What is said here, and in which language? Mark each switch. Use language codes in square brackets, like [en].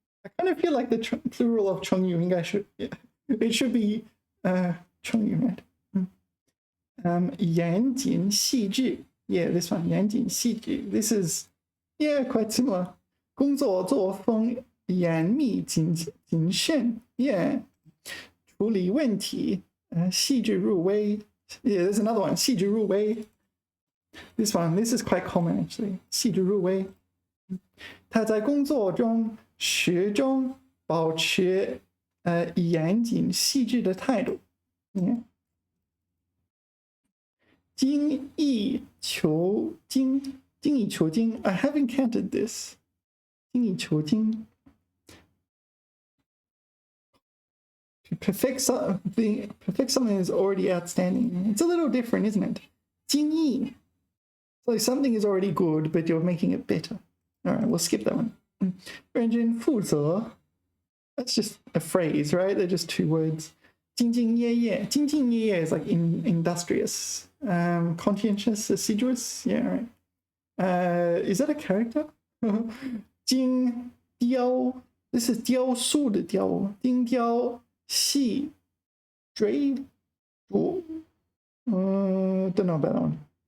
[en] I kind of feel like the plural of Chengyu, it should be Chengyu, right? [zh] 严谨细致, yeah, this one, 严谨细致. [en] This is, yeah, quite similar. [zh] 工作作风严密谨慎, yeah. 处理问题细致入微. [en] Yeah, there's another one, 细致入微. This is quite common actually. [zh] 细致入微. 他在工作中始终保持严谨细致的态度。 [en] Yeah. 精益求精 I haven't encountered this. 精益求精 To perfect something is already outstanding. It's a little different, isn't it? 精益 So something is already good, but you're making it better. All right, we'll skip that one. 认真负责 That's just a phrase, right? They're just two words. 兢兢业业 兢兢业业 is like industrious. Conscientious, assiduous. Yeah, right. Is that a character? 精雕 This is 雕塑的雕 精雕细追逐 Don't know about that one.